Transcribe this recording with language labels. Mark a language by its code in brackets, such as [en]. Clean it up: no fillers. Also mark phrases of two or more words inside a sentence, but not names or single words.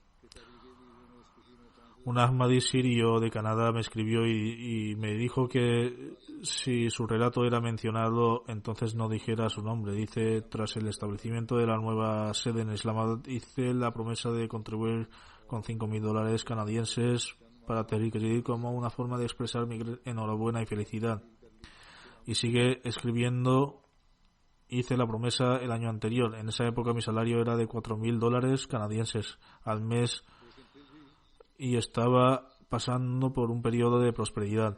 [es] Un Ahmadi sirio de Canadá me escribió y me dijo que si su relato era mencionado, entonces no dijera su nombre. Dice, tras el establecimiento de la nueva sede en Islamabad, hice la promesa de contribuir con $5,000 canadienses para Tehreek e-Jadid como una forma de expresar mi enhorabuena y felicidad. Y sigue escribiendo, hice la promesa el año anterior. En esa época mi salario era de $4,000 canadienses al mes y estaba pasando por un periodo de prosperidad.